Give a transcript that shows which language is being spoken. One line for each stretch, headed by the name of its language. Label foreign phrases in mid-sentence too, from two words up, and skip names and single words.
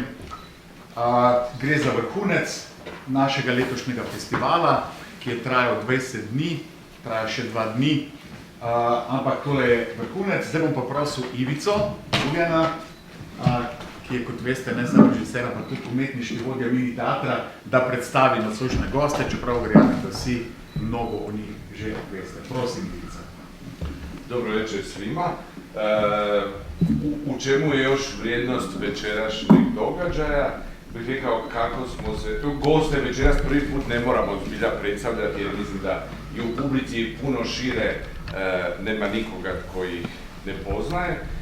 Slovenian: Gre za vrhunec našega letošnjega festivala, ki je trajal 20 dni, traja še 2 dni, ampak tole je vrhunec. Zdaj bom pa prosil Ivico Ugljana, ki je, kot veste, ne samo režiser, pa tudi umetniški vodja mini teatra, da predstavi nocojšnje goste, čeprav verjamem, da vsi mnogo o njih že veste. Prosim, Ivica.
Croatian: Dobro večer svima. U čemu je još vrijednost večerašnjeg događaja? Bih rekao kako smo se, tu goste večeras prvi put ne moramo zbilja predstavljati, jer mislim da i u publici puno šire nema nikoga koji ih ne poznaje.